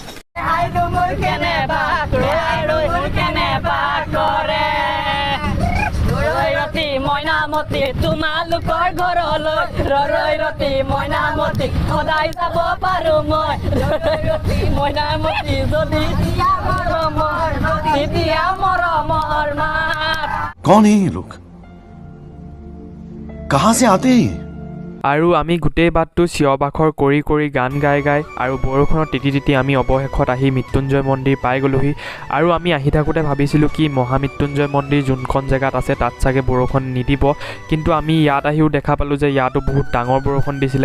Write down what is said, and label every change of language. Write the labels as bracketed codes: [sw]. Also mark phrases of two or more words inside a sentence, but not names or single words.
[as] তোমালোকৰ ঘৰলৈ ৰৰৈৰতি মইনামতি সদায় যাব পাৰোঁ মই ৰৰৈৰতি মইনামতি যদি মৰমৰ মাত। [hi] कौन है ये लोग, कहाँ से आते हैं? [as] আৰু আমি গোটেই বাটটো চিঞৰ বাখৰ কৰি গান গাই আৰু বৰষুণত তিতি আমি অৱশেষত আহি মৃত্যুঞ্জয় মন্দিৰ পাই গ'লোহি। আৰু আমি আহি থাকোঁতে ভাবিছিলোঁ কি মহামৃত্যুঞ্জয় মন্দিৰ যোনখন জেগাত আছে তাত চাগে বৰষুণ নিদিব, কিন্তু আমি ইয়াত আহিও দেখা পালোঁ যে ইয়াতো বহুত ডাঙৰ বৰষুণ দিছিলে।